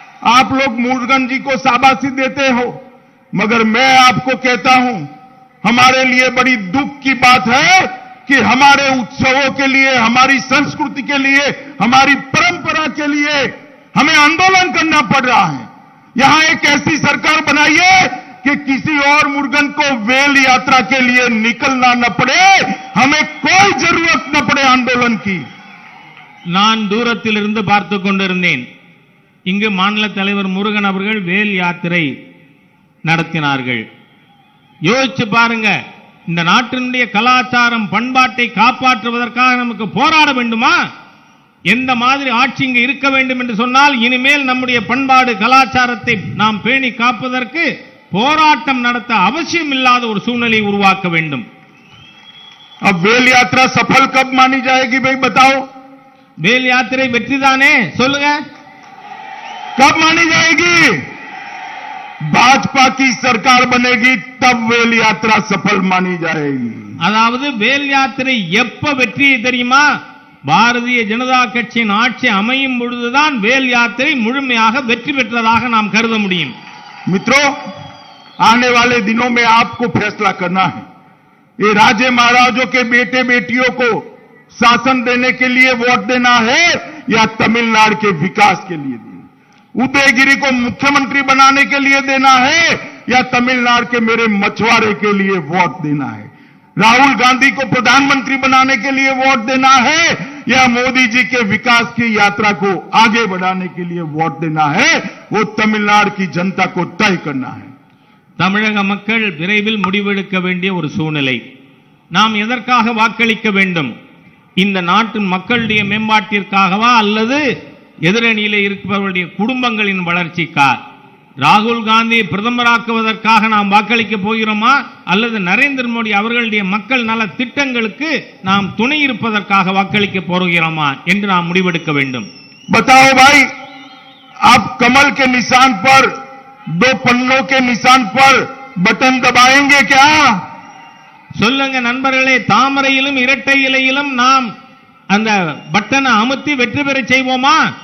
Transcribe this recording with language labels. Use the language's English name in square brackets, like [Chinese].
[Hindi] आप लोग मुरुगन जी को शाबाशी देते हो, मगर मैं आपको कहता हूं, हमारे लिए बड़ी दुख की बात है कि हमारे उत्सवों के लिए, हमारी संस्कृति के लिए, हमारी परंपरा के लिए हमें आंदोलन करना पड़ रहा है। यहां एक ऐसी सरकार बनाइए कि किसी और मुरुगन को वेल यात्रा के लिए निकलना न पड़े, हमें कोई जरूरत न पड़े आंदोलन की। [Tamil] நான் தூரத்தில் இருந்து பார்த்து கொண்டிருந்தேன். இங்கு மாநில தலைவர் முருகன் அவர்கள் வேல் யாத்திரை நடத்தினார்கள். யோசிச்சு பாருங்க, இந்த நாட்டினுடைய கலாச்சாரம் பண்பாட்டை காப்பாற்றுவதற்காக நமக்கு போராட வேண்டுமா? எந்த மாதிரி ஆட்சி இங்கு இருக்க வேண்டும் என்று சொன்னால், இனிமேல் நம்முடைய பண்பாடு கலாச்சாரத்தை நாம் பேணி காப்பதற்கு போராட்டம் நடத்த அவசியம் இல்லாத ஒரு சூழ்நிலையை உருவாக்க வேண்டும். [Hindi] अब वेल यात्रा सफल कब मानी जाएगी भाई बताओ? [Tamil] வேல் யாத்திரை வெற்றிதானே சொல்லுங்க. [Hindi] कब मानी जाएगी? भाजपा की सरकार बनेगी तब वेल यात्रा सफल मानी जाएगी। [Tamil] அதாவது வேல் யாத்திரை எப்ப வெற்றி தெரியுமா? பாரதிய ஜனதா கட்சியின் ஆட்சி அமையும் பொழுதுதான் வேல் யாத்திரை முழுமையாக வெற்றி பெற்றதாக நாம் கருத முடியும். [Hindi] मित्रों, आने वाले दिनों में आपको फैसला करना है। ये राजे महाराजों के बेटे बेटियों को शासन देने के लिए वोट देना है या तमिलनाडु के विकास के लिए देना? उदयगिरी को मुख्यमंत्री बनाने के लिए देना है या तमिलनाडु के मेरे मछुआरे के लिए वोट देना है? राहुल गांधी को प्रधानमंत्री बनाने के लिए वोट देना है या मोदी जी के विकास की यात्रा को आगे बढ़ाने के लिए वोट देना है? वो तमिलनाडु की जनता को तय करना है। [Tamil] தமிழக மக்கள் விரைவில் முடிவெடுக்க வேண்டிய ஒரு சூழ்நிலை. நாம் எதற்காக வாக்களிக்க வேண்டும்? இந்த நாட்டின் மக்களுடைய மேம்பாட்டிற்காகவா அல்லது எதிரணியிலே இருப்பவர்களுடைய குடும்பங்களின் வளர்ச்சிக்கா? ராகுல் காந்தி பிரதமராக்குவதற்காக நாம் வாக்களிக்க போகிறோமா அல்லது நரேந்திர மோடி அவர்களுடைய மக்கள் நல திட்டங்களுக்கு நாம் துணை இருப்பதற்காக வாக்களிக்க போகிறோமா என்று நாம் முடிவெடுக்க வேண்டும். [Hindi] बताओ भाई, आप कमल के निशान पर, दो पन्नों के निशान पर बटन दबाएंगे क्या? [Tamil] சொல்லுங்க நண்பர்களே, தாமரையிலும் இரட்டை இலையிலும் நாம் அந்த பட்டனை அமுத்தி வெற்றி பெற செய்வோமா?